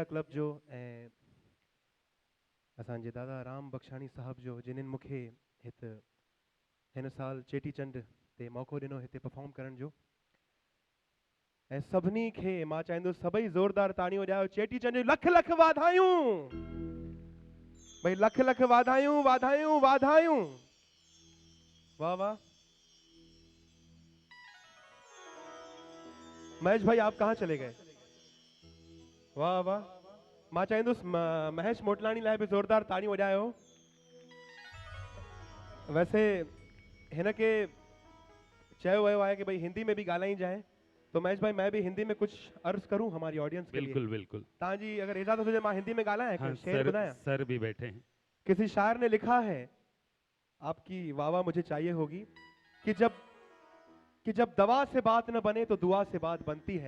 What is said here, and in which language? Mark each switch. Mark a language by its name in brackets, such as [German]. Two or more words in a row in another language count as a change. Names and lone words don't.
[Sindhi] क्लब जो ऐं असांजे दादा राम बख्शानी साहब जो, जिन्हनि मूंखे हिन साल चेटीचंड ते मौक़ो ॾिनो हिते परफॉर्म करण जो। ऐं सभिनी खे मां चाहींदुसि सभई ज़ोरदार ताड़ियूं वॼायो चेटीचंड जूं लख लख वाधायूं। भई लख लख वाधायूं वाधायूं वाधायूं। वाह वाह। [Hindi] महेश भाई आप कहाँ चले गए? [Sindhi] वाह वाह। मां चाहींदुसि महेश मोटलाणी लाइ बि ज़ोरदार ताड़ियूं वॼायो। वैसे हिन खे चयो वियो आहे कि भाई हिंदी में भी ॻाल्हाइजांइ, [Hindi] तो महेश भाई मैं भी हिंदी में कुछ अर्ज करूं हमारी ऑडियंस के लिए। बिल्कुल बिल्कुल। ताजी अगर इजाजत हो जाए [Sindhi] मां हिंदी में ॻाल्हायां, [Hindi] हाँ, [Sindhi] शेर ॿुधायां? [Hindi] सर भी बैठे हैं। किसी शायर ने लिखा है, आपकी वाह वाह मुझे चाहिए होगी, कि जब दवा से बात न बने तो दुआ से बात बनती है।